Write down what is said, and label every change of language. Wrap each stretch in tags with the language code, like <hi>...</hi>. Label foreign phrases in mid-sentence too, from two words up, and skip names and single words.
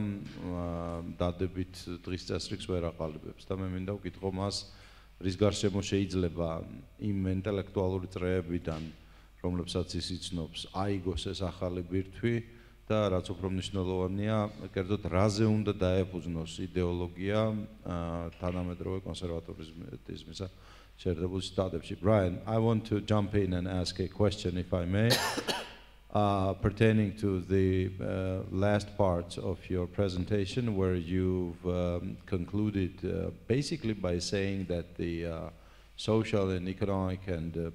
<ka>დადებით დღის წესრიგს ვერ აყალიბებს და მე მინდა ვკითხო მას, რის გარშემო შეიძლება იმ ინტელექტუალური წრეებიდან, რომლებსაც ის იცნობს, აიგოს ეს ახალი ბირთვი და რაც უფრო მნიშვნელოვანია, კერძოდ რაზე უნდა დაეფუძნოს იდეოლოგია თანამედროვე კონსერვატიზმისა შეერთებულ შტატებში.</ka> <en>Brian, I want to jump in and ask a question, if I may. Pertaining to the last part of your presentation, where you've concluded basically by saying that the social and economic and</en>